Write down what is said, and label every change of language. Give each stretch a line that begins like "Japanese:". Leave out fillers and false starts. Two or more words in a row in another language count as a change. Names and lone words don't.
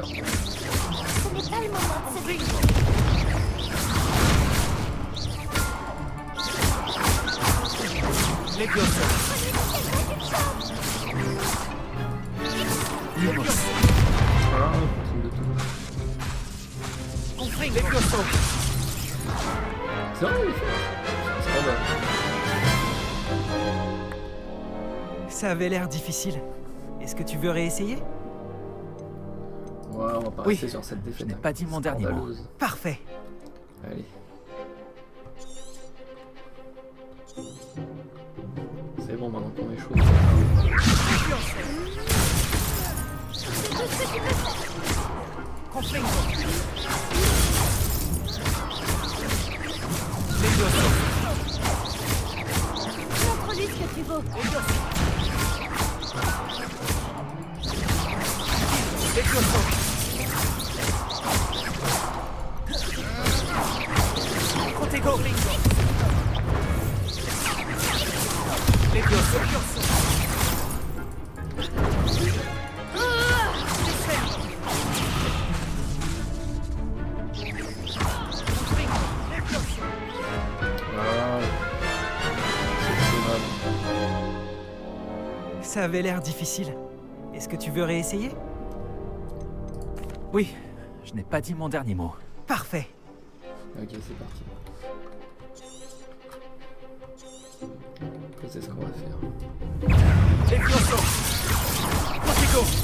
French: Ce n'est pas le moment de se brûler. Levioso. Ah, continue de tout. Confringo. Levioso. C'est vrai, il fait. C'est pas mal. Ça avait l'air difficile. Est-ce que tu veux réessayer? Ouais, on va pas Oui. rester sur cette défaite. Je n'ai pas dit mon dernier mot. scandaleuse. Parfait. Allez. C'est bon maintenant qu'on est chaud. Confringo. Levioso. Montre-lui ce que tu vaux. Levioso. Protego. Levioso. Ah. C'est dommage. Ça avait l'air difficile. Est-ce que tu veux réessayer? Oui, Je n'ai pas dit mon dernier mot. parfait. Ok, c'est parti. C'est ce qu'on va faire. Levioso. Protego.